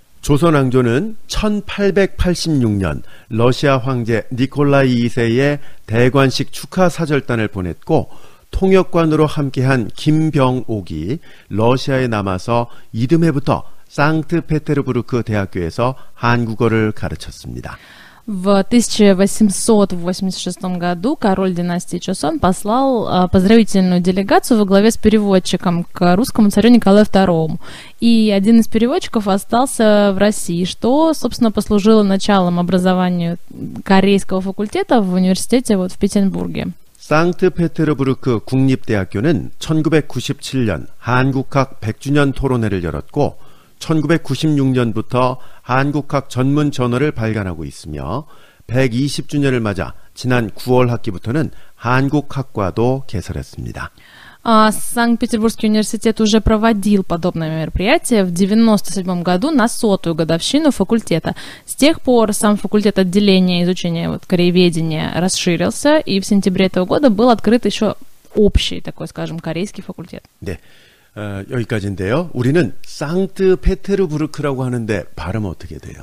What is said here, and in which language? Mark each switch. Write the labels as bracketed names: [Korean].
[Korean] 조선 왕조는 1886년 러시아 황제 니콜라이 2세의 대관식 축하 사절단을 보냈고 통역관으로 함께한 김병옥이 러시아에 남아서 이듬해부터 상트페테르부르크 대학교에서 한국어를 가르쳤습니다. [Russian] В 1886 году король династии Чосон послал поздравительную делегацию во главе с переводчиком к русскому царю Николаю II. И один из переводчиков остался в России, что, собственно, послужило началом образованию корейского факультета в университете в Петербурге. [Korean] 상트페테르부르크 국립대학교는 1997년 한국학 100주년 토론회를 열었고 1996년부터 한국학 전문 저널을 발간하고 있으며 120주년을 맞아 지난 9월 학기부터는 한국학과도 개설했습니다. [Russian] Санкт-Петербургский университет уже проводил подобное мероприятие в 1997 году на 100-ю годовщину факультета. С тех пор сам факультет отделения изучения корееведения расширился, и в сентябре этого года был открыт еще общий такой, скажем, корейский факультет. [Korean] 네. 여기까지인데요. 우리는 상트페테르부르크라고 하는데 발음 어떻게 돼요?